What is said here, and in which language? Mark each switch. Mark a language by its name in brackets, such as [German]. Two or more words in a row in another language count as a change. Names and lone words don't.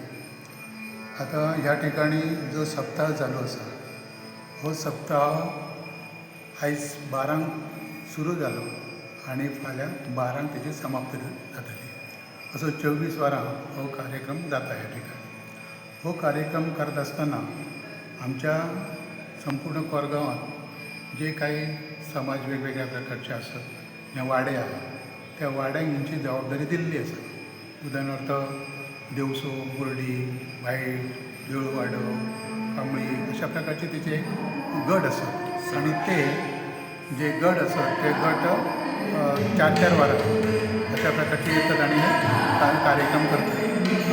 [Konkani] आता ह्या ठिकाणी जो सप्ताह चालू असा हो सप्ताह आयज 12 सुरू जालो आणि फाल्यां 12 तेजी समाप्ती जातली. असो 24 वरां हो कार्यक्रम जाता ह्या ठिकाणी. हो कार्यक्रम करत असताना आमच्या संपूर्ण कोरगांवात जे काही समाज वेगवेगळ्या प्रकारचे असतात जे वाडे आहात त्या वाड्यांक हेंची जबाबदारी दिल्ली आसा. उदाहरणार्थ देवसो, मुरडी, भायट, देऊळवाडो, कांबळी अशा प्रकारचे तिचे गट असतात आणि ते जे गट असतात ते गट 4-4 वरां अशा प्रकारचे येतात आणि हे कार्यक्रम करतात.